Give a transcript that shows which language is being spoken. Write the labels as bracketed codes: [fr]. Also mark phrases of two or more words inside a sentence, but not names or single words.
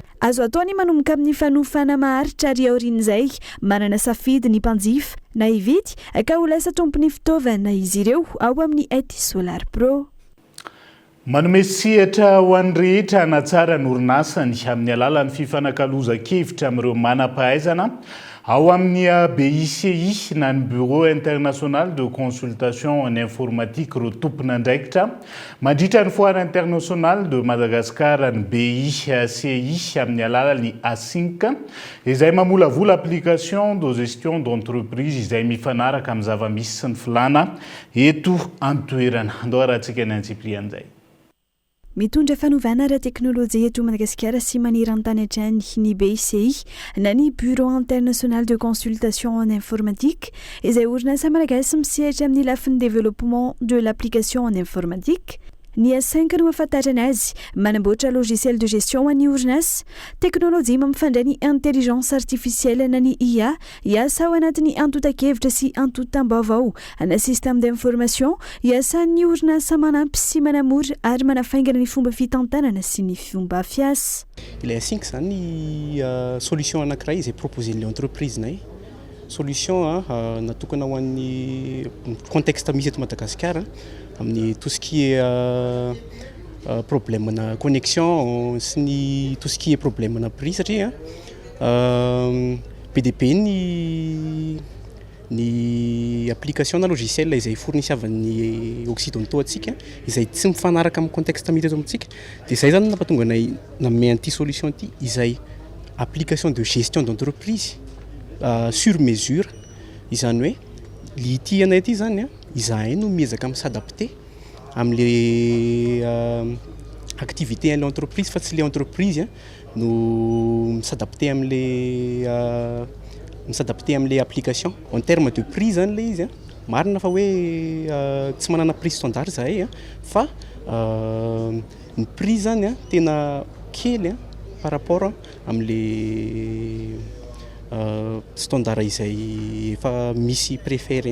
[mg] Azo ataony manomboka amin'ny fanofana maharitra ary aorian'izay manana safidy ny mpanjifa na hividy ka ho lasa tompony fitaovana izy ireo ao amin'ny IT Solar Pro. Manome sehatra ho an'ny rehetra hanatsara ny orinasany amin'ny alalan'ny fifanakaloza-kevitra amin'ireo manam-pahaizana ao amin'ny BICI na ny Bureau international de consultation en informatique ireo tompon'andraikitra mandritra ny foire international de Madagascar ny BICI amin'ny alalan'ny A5 izay mamolavola [fr] application de gestion d'entreprise [mg] izay mifanaraka amin'ny zava-misy sy ny filana eto an-toerana. Andao rahantsika ny Antsipriana zay. Mitondra fanovana ara-teknôlôjia eto Madagasikara sy maniran-tany hatrany ny BICI na ny Bureau international de consultation en informatique izay orinasa malagasy misehatra amin'ny lafiny [fr] développement de l'application en informatique [mg] Ny A5 no ahafantarana azy manamboatra [fr] logiciel de gestion [mg] an'ny orinasa teknôlôjia mampifandray ny [fr] intelligence artificielle [mg] na ny IA hiasa ao anatin'ny antotan-kevitra sy antotam-baovao ana [fr] système d'information [mg] hiasan'ny orinasa manampy sy manamora ary manafaingana ny fomba fitantanana sy ny fomba fiasa. Ilay A5 zany solution anankiray izay proposen'ilay entreprisenay solution natokana ho an'ny contexte misy eto Madagasikara amin'ny [fr] tout ce qui est problème [mg] na connexion sy ny [fr] tout ce qui est problème [mg] na prix satria PDP ny application na logiciel izay fournisiavan'ny occidentaux atsika izay tsy mifanaraka amin'ny contexte misy eto amintsika dia izay zany nampatonga anay nanome an'ity solution ity izay [fr] application de gestion d'entreprise sur mesure [mg] izany hoe l'ity anay ity zany izahay no miezaka s'adapter am'le [fr] activité de l'entreprise [mg] fa tsy [fr] le entreprise [mg] no s'adapter am'le [fr] application en termes de prix [mg] zany le izy marina fa hoe tsy manana [fr] prix standard [mg] zahay fa ny prix zany tena kely [fr] par rapport [mg] am'le standard izay efa misy préféré.